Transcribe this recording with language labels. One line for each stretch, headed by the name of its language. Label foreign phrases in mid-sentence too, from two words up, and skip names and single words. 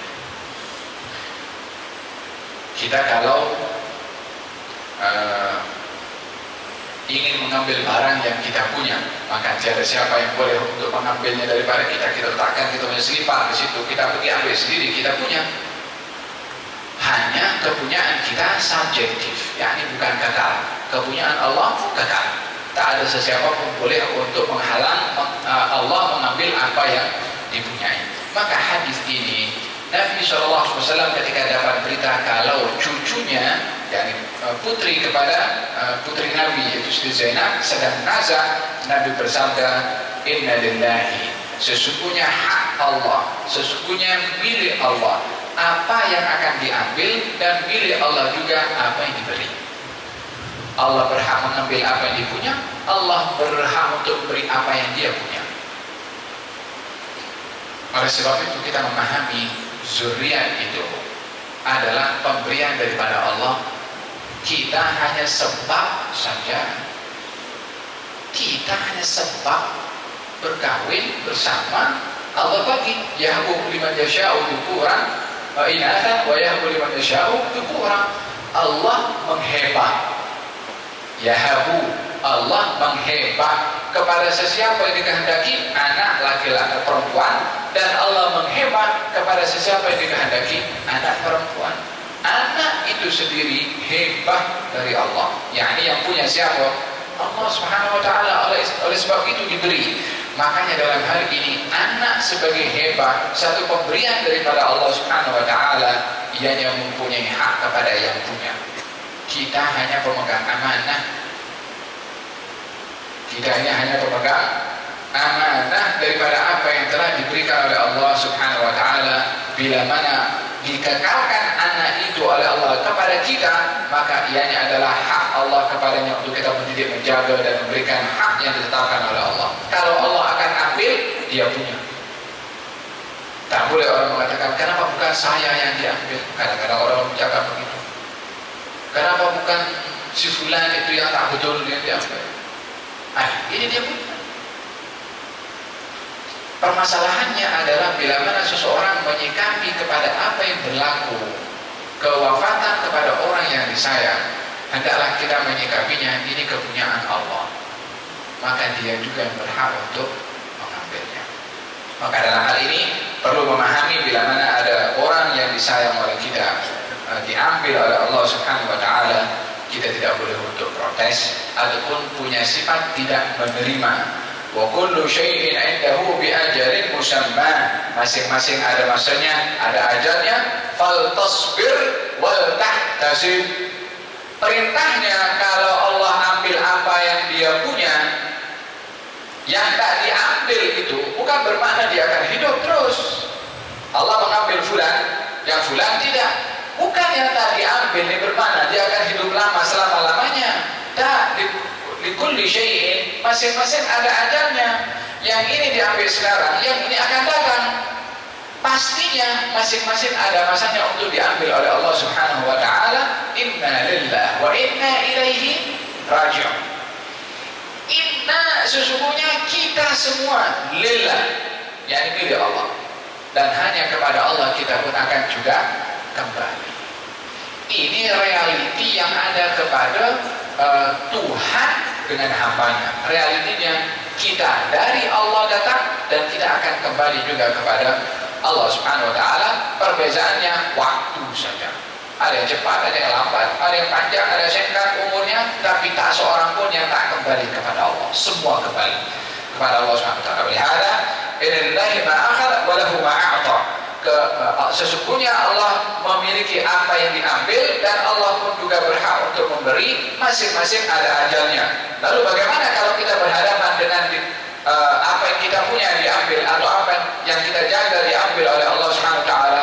Malay: Kita kalau ingin mengambil barang yang kita punya, maka tiada siapa yang boleh untuk mengambilnya daripada kita. Kita letakkan, kita punya selipar di situ, kita pergi ambil sendiri, kita punya. Hanya kepunyaan kita subjektif, yakni bukan kekal. Kepunyaan Allah kekal. Tak ada sesiapa pun boleh untuk menghalang Allah mengambil apa yang dipunyai. Maka hadis ini, Nabi SAW ketika dapat berita kalau cucunya, yakni putri kepada putri Nabi, yaitu Siti Zainab, sedang nazak, Nabi bersabda,
Arabic: إن لله,
Malay: sesungguhnya hak Allah, sesungguhnya milik Allah, apa yang akan diambil, dan milik Allah juga apa yang diberi. Allah berhak mengambil apa yang dipunya, Allah berhak untuk beri apa yang dia punya. Oleh sebab itu kita memahami zuriat itu adalah pemberian daripada Allah. Kita hanya sebab saja, kita hanya sebab berkahwin bersama.
Arabic: Allah bagi يهب لمن يشاء ذكورا وإناثا ويهب لمن يشاء ذكورا.
Malay: Allah menghebat, yahabu, Allah menghebat kepada sesiapa yang dikehendaki anak laki-laki perempuan, dan Allah menghebat kepada sesiapa yang dikehendaki anak perempuan. Anak itu sendiri hebat dari Allah, yakni yang punya siapa?
Arabic: الله سبحانه وتعالى.
Malay: Oleh sebab itu diberi. Makanya dalam hal ini anak sebagai hebat, satu pemberian daripada Allah
Arabic: سبحانه وتعالى,
Malay: ianya mempunyai hak kepada yang punya. Kita hanya pemegang amanah. Kita hanya pemegang amanah daripada apa yang telah diberikan oleh Allah
Arabic: سبحانه وتعالى.
Malay: Bila mana dikekalkan anak itu oleh Allah kepada kita, maka ianya adalah hak Allah kepadanya untuk kita mendidik, menjaga, dan memberikan hak yang ditetapkan oleh Allah. Kalau Allah akan ambil, dia punya. Tak boleh orang mengatakan, kenapa bukan saya yang diambil? Kadang-kadang orang bercakap begitu. Kenapa bukan si fulan itu yang tak betul yang diambil? Ini dia punya. Permasalahannya adalah bila mana seseorang menyikapi kepada apa yang berlaku, kewafatan kepada orang yang disayang, hendaklah kita menyikapinya ini kepunyaan Allah, maka dia juga yang berhak untuk mengambilnya. Maka dalam hal ini perlu memahami bila mana ada orang yang disayang oleh kita diambil oleh Allah
Arabic: سبحانه وتعالى,
Malay: kita tidak boleh untuk protes ataupun punya sifat tidak menerima.
Arabic: وكل شيء عنده بأجل مسمى.
Malay: Masing-masing ada masanya, ada ajalnya.
Arabic: فلتصبر ولتحتسب.
Malay: Perintahnya kalau Allah ambil apa yang dia punya, yang tak diambil itu bukan bermakna dia akan hidup terus. Allah mengambil fulan, yang fulan tidak. Bukan yang tak diambil ini bermakna dia akan hidup lama selama-lamanya. Tak,
Arabic: لكل شيء,
Malay: masing-masing ada ajalnya. Yang ini diambil sekarang, yang ini akan datang. Pastinya masing-masing ada masanya untuk diambil oleh Allah
Arabic: سبحانه وتعالى. إنا لله وإنا إليه راجعون.
Malay: Inna, sesungguhnya kita semua lillah, yakni milik Allah, dan hanya kepada Allah kita pun akan juga kembali. Ini realiti yang ada kepada Tuhan dengan hambanya. Realitinya kita dari Allah datang dan kita akan kembali juga kepada Allah
Arabic: سبحانه وتعالى.
Malay: Perbezaannya waktu saja. Ada yang cepat, ada yang lambat, ada yang panjang, ada yang singkat umurnya, tapi tak seorang pun yang tak kembali kepada Allah. Semua kembali kepada Allah
Arabic: سبحانه وتعالى.
Malay: Lihatlah,
Arabic: إن لله ما أخذ وله ما أعطى.
Malay: Sesungguhnya Allah memiliki apa yang diambil dan Allah pun juga berhak untuk memberi, masing-masing ada ajalnya. Lalu bagaimana kalau kita berhadapan dengan apa yang kita punya diambil atau apa yang kita jaga diambil oleh Allah
Arabic: سبحانه وتعالى?